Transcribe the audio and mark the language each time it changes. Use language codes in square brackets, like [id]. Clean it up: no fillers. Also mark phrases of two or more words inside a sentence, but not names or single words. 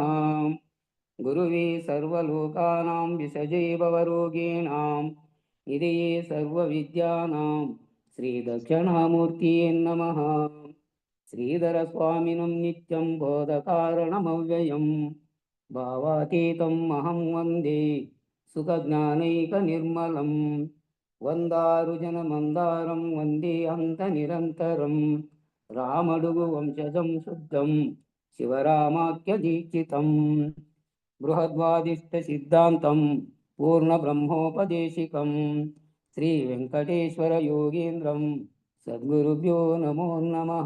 [sa] गुरुवे सर्वलोकानां विषजे भवरोगिणां निधये सर्वविद्यानां श्रीदक्षिणामूर्तये नमः। श्रीधरस्वामिनं नित्यं बोधकारणमव्ययं भावातीतम् अहं वन्दे सुखज्ञानैकनिर्मलं। వందారుజనమందారం వందే అంత నిరంతరం రామడుగు వంశజం శుద్ధం శివరామాఖ్య దీక్షితం బృహద్వాదిష్ట సిద్ధాంతం పూర్ణ బ్రహ్మోపదేశికం శ్రీ వెంకటేశ్వర యోగేంద్రం సద్గురుభ్యో నమో నమః.